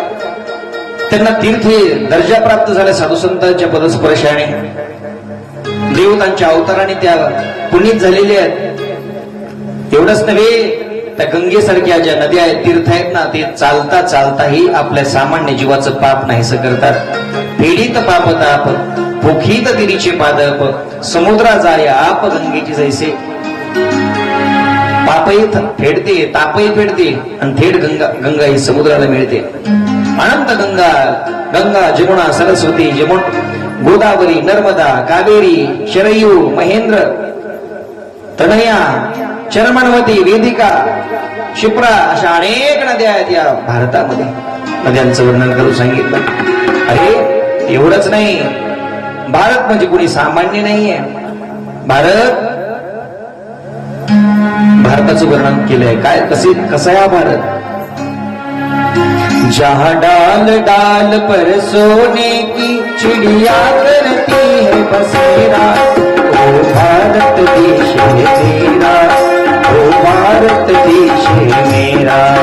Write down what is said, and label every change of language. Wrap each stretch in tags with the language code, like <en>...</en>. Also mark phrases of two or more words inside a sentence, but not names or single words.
<mr>त्यांना तीर्थे दर्जा प्राप्त झाल्या साधू संतांच्या पदस्पर्शाने, देवतांच्या अवताराने त्या पुनीत झालेल्या आहेत. एवढंच नव्हे, त्या गंगेसारख्या ज्या नद्या आहेत, तीर्थ आहेत ना, ते चालता चालताही आपल्या सामान्य जीवाचं पाप नाहीसं करतात. फेडीत पाप ताप पोखीत तिरीचे पादप, समुद्रा जाय आप गंगेची जैसे. पापही फेडते, तापही फेडते, आणि थेट गंगा ही समुद्राला मिळते. अनंत गंगा, गंगा जमुना सरस्वती, गोदावरी, नर्मदा, कावेरी, शरयू, महेंद्र, तनया, चरमणवती, वेदिका, क्षिप्रा, अशा अनेक नद्या आहेत या भारतामध्ये. नद्यांचं वर्णन करून सांगितलं. अरे एवढंच नाही, भारत म्हणजे कोणी सामान्य नाहीये. भारताचं वर्णन केलंय. काय कसा आहे हा भारत?</mr> <hi>जहाँ डाल डाल पर सोने की चिड़िया करती है बसेरा, ओ भारत देश है मेरा, ओ भारत देश है मेरा.</hi>